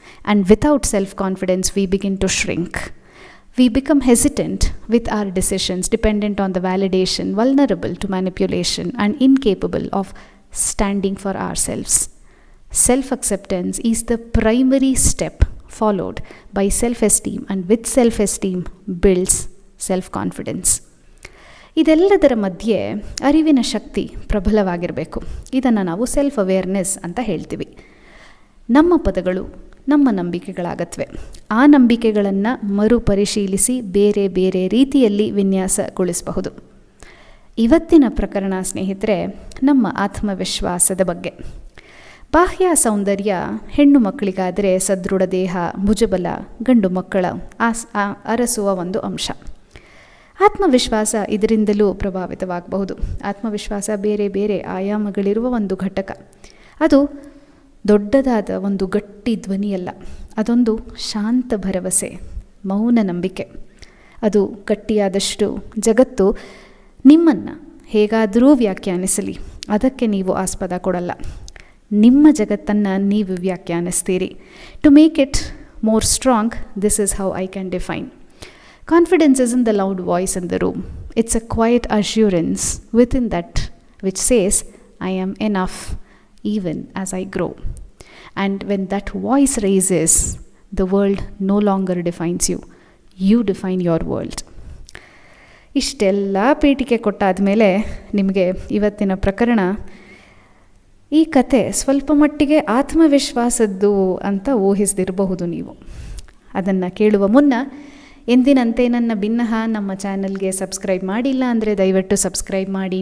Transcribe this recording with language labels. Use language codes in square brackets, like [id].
[en] And without self-confidence, we begin to shrink. We become hesitant with our decisions, dependent on the validation, vulnerable to manipulation, and incapable of standing for ourselves. Self-acceptance is the primary step, followed by self-esteem, and with self-esteem builds self-confidence. [kn] ಇದೆಲ್ಲದರ ಮಧ್ಯೆ ಅರಿವಿನ ಶಕ್ತಿ ಪ್ರಬಲವಾಗಿರಬೇಕು. ಇದನ್ನು ನಾವು self awareness ಅಂತ ಹೇಳ್ತೀವಿ. ನಮ್ಮ ಪದಗಳು ನಮ್ಮ ನಂಬಿಕೆಗಳಾಗತ್ವೆ. ಆ ನಂಬಿಕೆಗಳನ್ನು ಮರುಪರಿಶೀಲಿಸಿ ಬೇರೆ ಬೇರೆ ರೀತಿಯಲ್ಲಿ ವಿನ್ಯಾಸಗೊಳಿಸಬಹುದು. ಇವತ್ತಿನ ಪ್ರಕರಣ ಸ್ನೇಹಿತರೆ, ನಮ್ಮ ಆತ್ಮವಿಶ್ವಾಸದ ಬಗ್ಗೆ. ಬಾಹ್ಯ ಸೌಂದರ್ಯ ಹೆಣ್ಣು ಮಕ್ಕಳಿಗಾದರೆ ಸದೃಢ ದೇಹ, ಭುಜಬಲ ಗಂಡು ಮಕ್ಕಳ ಅರಸುವ ಒಂದು ಅಂಶ. ಆತ್ಮವಿಶ್ವಾಸ ಇದರಿಂದಲೂ ಪ್ರಭಾವಿತವಾಗಬಹುದು. ಆತ್ಮವಿಶ್ವಾಸ ಬೇರೆ ಬೇರೆ ಆಯಾಮಗಳಿರುವ ಒಂದು ಘಟಕ. ಅದು ದೊಡ್ಡದಾದ ಒಂದು ಗಟ್ಟಿ ಧ್ವನಿಯಲ್ಲ, ಅದೊಂದು ಶಾಂತ ಭರವಸೆ, ಮೌನ ನಂಬಿಕೆ. ಅದು ಗಟ್ಟಿಯಾದಷ್ಟು ಜಗತ್ತು ನಿಮ್ಮನ್ನು ಹೇಗಾದರೂ ವ್ಯಾಖ್ಯಾನಿಸಲಿ, ಅದಕ್ಕೆ ನೀವು ಆಸ್ಪದ ಕೊಡಲ್ಲ. ನಿಮ್ಮ ಜಗತ್ತನ್ನು ನೀವು ವ್ಯಾಖ್ಯಾನಿಸ್ತೀರಿ. [en] To make it more strong, this is how I can define. Confidence isn't the loud voice in the room. It's a quiet assurance within that which says, I am enough even as I grow. And when that voice raises, the world no longer defines you. You define your world. [kn] ಇಷ್ಟೆಲ್ಲ ಪೀಠಿಕೆ ಕೊಟ್ಟಾದ ಮೇಲೆ ನಿಮಗೆ ಇವತ್ತಿನ ಪ್ರಕರಣ, ಈ ಕತೆ ಸ್ವಲ್ಪ ಮಟ್ಟಿಗೆ ಆತ್ಮವಿಶ್ವಾಸದ್ದು ಅಂತ ಊಹಿಸದಿರಬಹುದು ನೀವು. ಅದನ್ನು ಕೇಳುವ ಮುನ್ನ ಎಂದಿನಂತೆ ನನ್ನ ಭಿನ್ನಹ ನಮ್ಮ ಚಾನಲ್ಗೆ ಸಬ್ಸ್ಕ್ರೈಬ್ ಮಾಡಿಲ್ಲ ಅಂದರೆ ದಯವಿಟ್ಟು ಸಬ್ಸ್ಕ್ರೈಬ್ ಮಾಡಿ.